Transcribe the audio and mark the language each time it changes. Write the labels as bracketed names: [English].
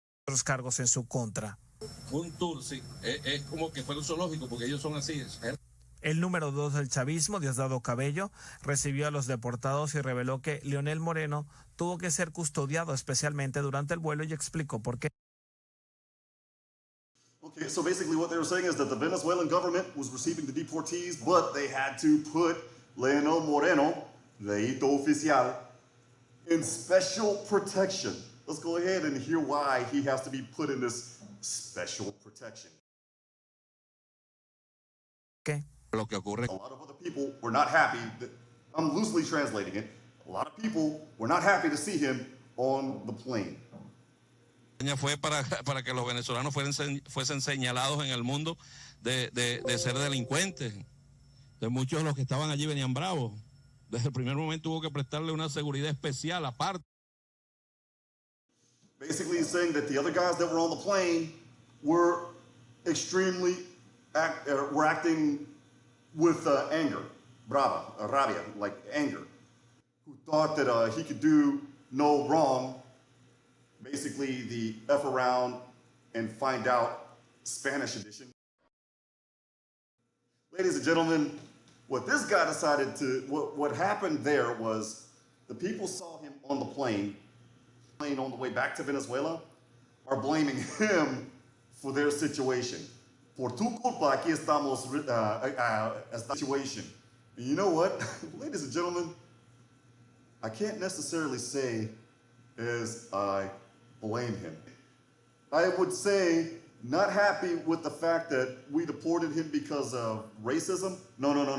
[Spanish] Otros cargos en su contra. un tour, sí. Es como que fuera un zoológico, porque ellos son así. El número 2 del chavismo, Diosdado Cabello, recibió a los deportados y reveló que Leonel Moreno tuvo que ser custodiado especialmente durante el vuelo y explicó por qué. [English] Okay, so basically what they were saying is that the Venezuelan government was receiving the deportees, but they had to put Leonel Moreno, LeitoOficial, in special protection. Let's go ahead and hear why he has to be put in this special protection. [Spanish] ¿Qué? Lo que ocurre. [English] A lot of other people were not happy that, I'm loosely translating it, a lot of people were not happy to see him on the plane. [Spanish] Fue para que los venezolanos fuesen señalados en el mundo de ser delincuentes. De muchos de los que estaban allí venían bravos. Desde el primer momento hubo que prestarle una seguridad especial aparte. [English] Basically he's saying that the other guys that were on the plane were extremely, were acting with anger, rabia, like anger, who thought that he could do no wrong. Basically, the F around and find out Spanish edition. Ladies and gentlemen, what this guy decided to, what happened there was the people saw him on the plane on the way back to Venezuela, are blaming him for their situation. [Spanish] Por tu culpa, aquí estamos, esta situation. [English] And you know what, ladies and gentlemen, I can't necessarily say as I blame him. I would say not happy with the fact that we deported him because of racism. No.